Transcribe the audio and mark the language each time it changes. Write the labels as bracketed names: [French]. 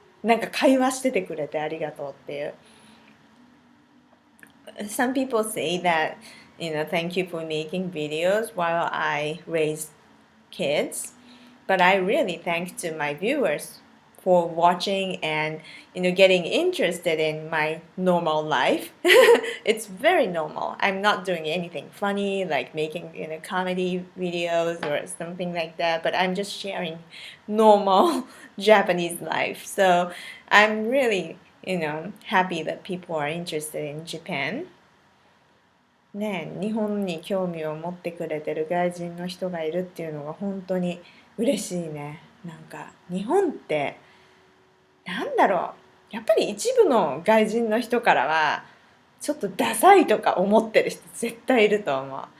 [Japanese] なんか会話しててくれてありがとうっていう。 [English] Some people say that, thank you for making videos while I raise kids, but I really thank to my viewers for watching and getting interested in my normal life. It's very normal. I'm not doing anything funny like making comedy videos or something like that, but I'm just sharing normal Japanese life. So I'm really happy that people are interested in Japan. [Japanese] ね、日本に興味を持ってくれてる外人の人がいるっていうのが本当に嬉しいね。なんか日本ってなんだろう、やっぱり一部の外人の人からはちょっとダサいとか思ってる人絶対いると思う。